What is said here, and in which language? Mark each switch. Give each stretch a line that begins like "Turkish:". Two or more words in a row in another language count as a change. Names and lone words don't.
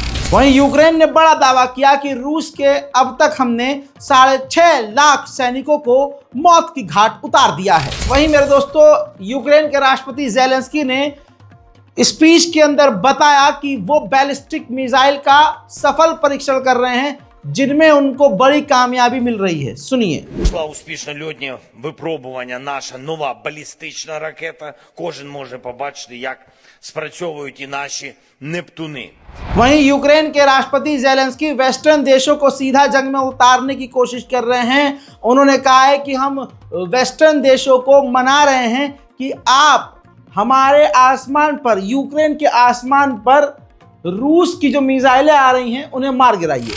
Hindi: वहीं यूक्रेन ने बड़ा दावा किया कि रूस के अब तक हमने 6.5 लाख सैनिकों को मौत की घाट उतार दिया है। वहीं मेरे दोस्तों, यूक्रेन के राष्ट्रपति ज़ेलेंस्की ने स्पीच के अंदर बताया कि वो
English: ballistic missile
Hindi: का सफल परीक्षण कर रहे हैं, जिनमें उनको बड़ी कामयाबी मिल रही है। सुनिए।
Ukrainian: Пройшла успішно льотні випробування наша нова балістична ракета. Кожен може побачити, як спрацьовують і наші Нептуни.
Hindi: वहीं यूक्रेन के राष्ट्रपति ज़ेलेंस्की वेस्टर्न देशों को सीधा जंग में उतारने की कोशिश कर रहे हैं। उन्होंने कहा है कि हम वेस्टर्न देशों को मना रहे हैं कि आप हमारे आसमान पर, यूक्रेन के आसमान पर रूस की जो मिसाइलें आ रही हैं उन्हें मार गिराइए।